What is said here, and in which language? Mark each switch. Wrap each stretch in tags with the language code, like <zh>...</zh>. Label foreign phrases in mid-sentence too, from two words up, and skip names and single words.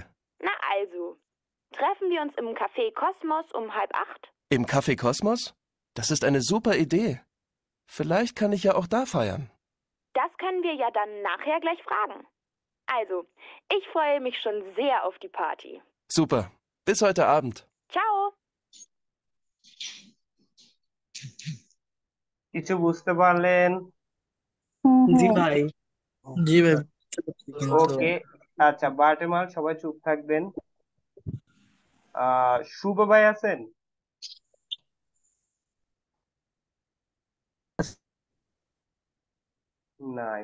<de>Na also, treffen wir uns im Café Kosmos um 7:30? Im Café Kosmos? Das ist eine super Idee. Vielleicht kann ich ja auch da feiern. Das können wir ja dann nachher gleich fragen. Also, ich freue mich schon sehr auf die Party. Super. Bis heute Abend. Ciao!</de> <bn>কিছু বুঝতে পারলেন? জি ভাই। জি ভাই। ওকে, আচ্ছা বার্টেমার সবাই চুপ থাকবেন। শুভ ভাই আছেন? নাই।</bn>